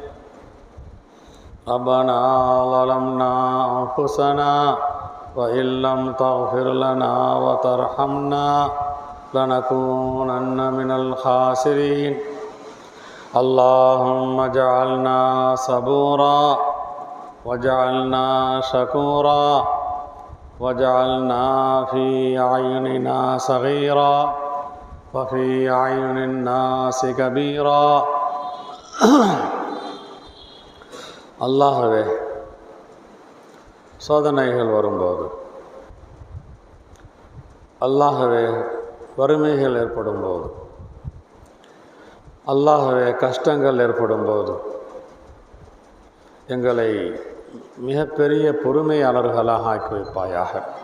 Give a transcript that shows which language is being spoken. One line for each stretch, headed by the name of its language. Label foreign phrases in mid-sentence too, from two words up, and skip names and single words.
Arabic: ربنا ظلمنا أنفسنا وإن لم تغفر لنا وترحمنا لنكونن من الخاسرين اللهم اجعلنا صبورا واجعلنا شكورا واجعلنا في أعيننا صغيرا وفي أعين الناس كبيرا
Tamil: அல்லாஹ்வே, சோதனைகள் வரும்போது, அல்லாஹ்வே, வறுமைகள் ஏற்படும்போது, அல்லாஹ்வே, கஷ்டங்கள் ஏற்படும்போது எங்களை மிகப்பெரிய பொறுமையாளர்களாக ஆக்கி வைப்பாயாக.